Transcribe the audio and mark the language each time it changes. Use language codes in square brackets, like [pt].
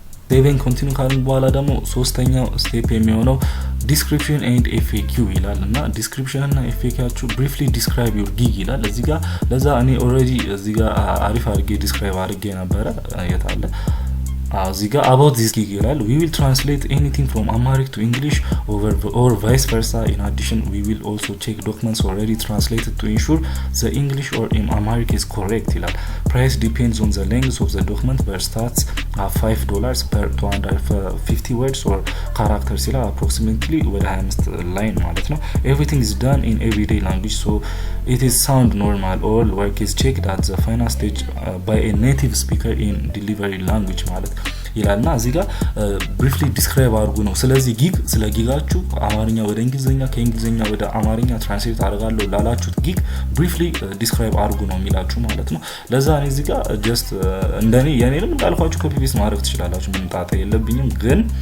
[am] ሴቭ ኤንድ ኮንቲኒው ካልን በኋላ ደግሞ ሶስተኛው ስቴፕ የሚሆነው ዲስክሪፕሽን ኤንድ ኤፍኤኪ ይላል እና ዲስክሪፕሽን እና ኤፍኤኪያችሁ ብሪፍሊ ዲስክራይብ ዩር ጊግ ይላል እዚህ ጋር። ለዛ እኔ ኦልሬዲ እዚህ ጋር አሪፍ አድርጌ ዲስክራይብ አድርጌ ነበረ። የታለ እዚህ ጋር [en] about this gig [am] ይላል [en] we will translate anything from Amharic to English or vice versa. in addition we will also check documents already translated to ensure the English or Amharic is correct ይላል። price depends on the length of the document but starts at $5 per 250 words or characters ይላል። approximately [am] ወደ 25 ላይን ማለት ነው። [en] everything is done in everyday language so it is sound normal. all work is checked at the final stage by a native speaker in delivery language [am] ማለት ይላልና እዚህ ጋር ብሪፍሊ ዲስክራይብ አድርጉ ነው። ስለዚህ ጊግ ስለ ጊጋችሁ አማርኛ ወደ እንግሊዘኛ ከእንግሊዘኛ ወደ አማርኛ ትራንስሌት አደርጋለሁ ላላችሁት ጊግ ብሪፍሊ ዲስክራይብ አድርጉ ነው የሚላችሁ ማለት ነው። ለዛ እኔ እዚህ ጋር ጀስት እንደኔ የኔንም እንዳልኳችሁ ኮፒ ፔስት ማድረግ ትችላላችሁ። ምን ጣጣ የለብኝም። ግን